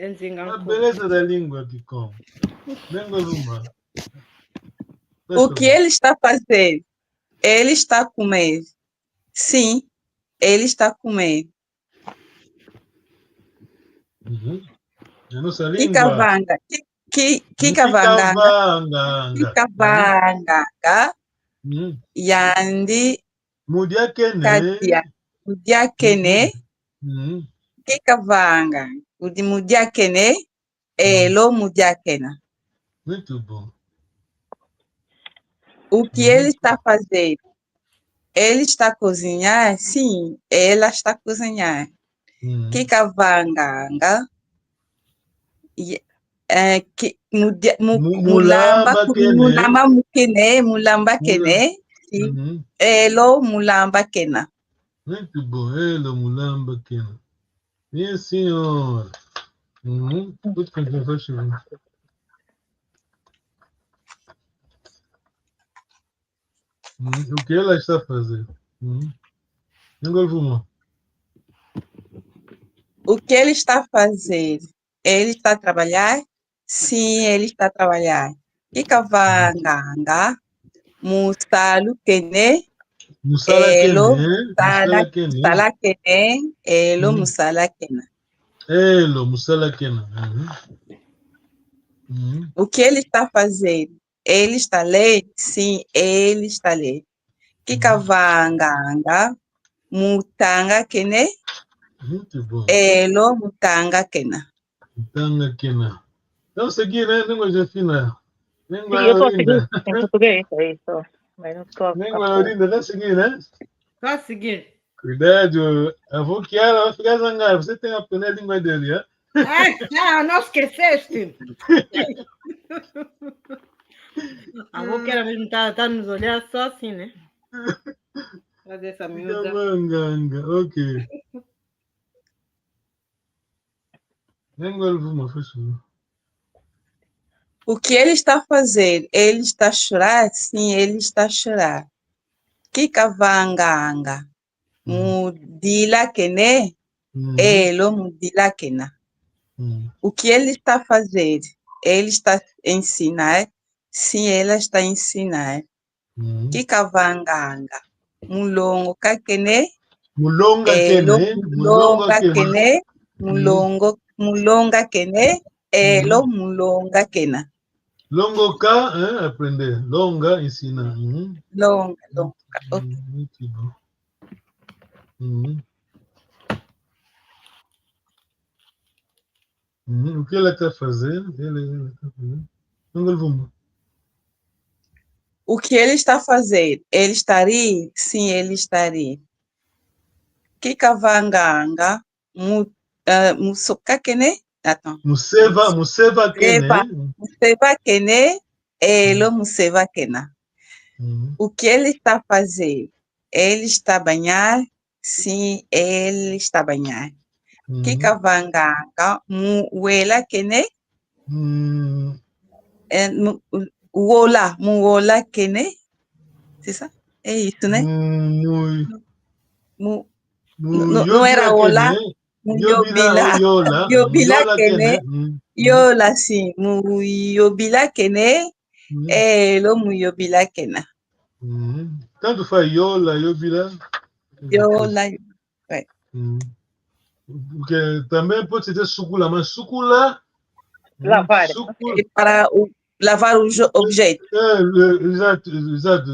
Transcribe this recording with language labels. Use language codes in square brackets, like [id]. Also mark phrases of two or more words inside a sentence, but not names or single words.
[pt] A beleza da língua, Kikon. Língua Luma. O que ele está fazendo? Ele está comendo. Sim, ele está comendo. A nossa língua. [kg] Kikavanga. Kikavanga. Kikavanga. Yandi. Mudiakene. Katia. Mudiakene. Kikavanga. Udi mudiakene. Elo mudiakena. [pt] Muito bom. O que ele está fazendo? Ele está a cozinhar? Sim, ela está a cozinhar. [kg] Kikavanga. Mulamba kene. Elo mulamba kena. [pt] Muito bom. [kg] Elo mulamba kena. [pt] Minha senhora. Pode continuar, faz favor. O que ela está fazendo? Agora vamos. O que ele está fazendo? Ele está a trabalhar? Sim, ele está a trabalhar. [kg] Kikavanga. Musalo kene. Elo musala kene. Elo musala kena. Elo musala kena. [pt] O que ele está fazendo? Ele está lendo? Sim, ele está lendo. [kg] Kikavanga. Mutanga kene. [pt] Muito bom. [kg] Elo mutanga kena. Mutanga kena. [pt] Vamos seguir, né? Língua Jefina. Língua eu estou Orinda. em português, é isso. Mas não estou. Língua Orinda, vai seguir, né? Vai seguir. Cuidado. A avó Kiara vai ficar zangada. Você tem que aprender a língua dele, né? Não esqueceste. A avó Kiara mesmo está nos olhar só assim, né? Fazer essa miúda. Ok. Língua Luma, faz favor. O que ele está fazendo? Ele está a chorar? Sim, ele está a chorar. [kg] Kikavanga. Mudila kene. Elo mudila kena. [pt] O que ele está a fazer? Ele está a ensinar? Sim, ela está a ensinar. [kg] Kikavanga. Mulongo kakene. Mulonga kene. Mulonga kene. Mulonga kene. Elo mulonga kena. Longo ka, [pt] aprender. Longa, ensinar. [kg] Longa. [pt] Muito bom. O que ela está fazendo? Ela está fazendo. O que ele está fazendo? Ele estaria? Sim, ele estaria. [kg] Kikavanga. Musoka kene. Museva kene. Museva kene. Elo museva kena. [pt] O que ele está fazendo? Ele está a banhar? Sim, ele está a banhar. [kg] Kikavanga. Muela kene. Muola kene. [pt] É isso, né? Não era olá. [kg] Yobila kene. Yola sim. Yobila kene. Elo yobila kena. [pt] Tanto faz yola, yobila. [kg] Yola. [pt] Porque também pode ser sucula, mas sucula. Lavar. Para lavar o objeto. Exato.